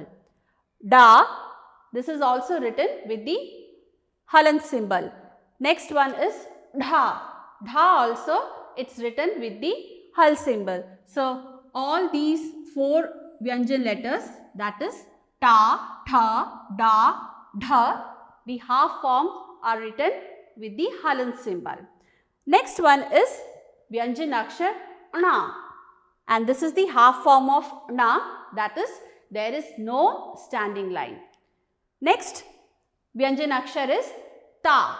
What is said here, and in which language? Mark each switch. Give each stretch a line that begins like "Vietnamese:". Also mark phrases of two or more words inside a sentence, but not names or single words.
English: Da, this is also written with the halant symbol. Next one is dha. Dha also it's written with the hal symbol. So all these 4 Vyanjan letters, that is ta, tha, da, dha, the half forms are written with the halant symbol. Next one is Vyanjan akshar na, and this is the half form of na, that is there is no standing line. Next Vyanjan akshar is ta.